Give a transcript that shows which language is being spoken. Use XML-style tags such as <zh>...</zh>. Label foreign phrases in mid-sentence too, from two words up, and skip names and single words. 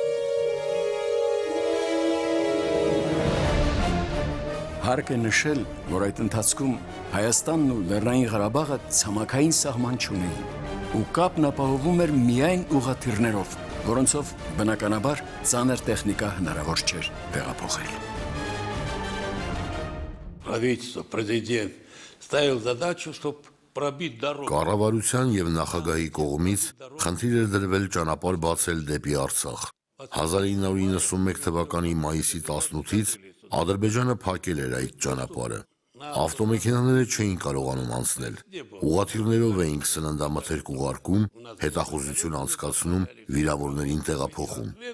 <hy>Հարկ է նշել, որ այդ ընթացքում Հայաստանն ու Լեռնային Ղարաբաղը ցամաքային սահման չունեին, ու կապն ապահովում էր միայն ուղղաթիռներով, որոնցով բնականաբար ծանր տեխնիկա հնարավոր չէր տեղափոխել։</hy> <ru>Правительство, президент ставил задачу, чтобы пробить дорогу.</ru> <hy>Կառավարության եւ նախագահի կողմից խնդիր էր դրվել ճանապարհ բացել դեպի Արցախ։ 1991 թվականի մայիսի 18-ից Ադրբեջանը փակել էր այդ ճանապարհը։ Ավտոմեքենաները չէին կարողանում անցնել։ Ուղղաթիռներով էինք սննդամթերք ուղարկում, հետախուզություն անցկացնում, վիրավորներին տեղափոխում։</hy>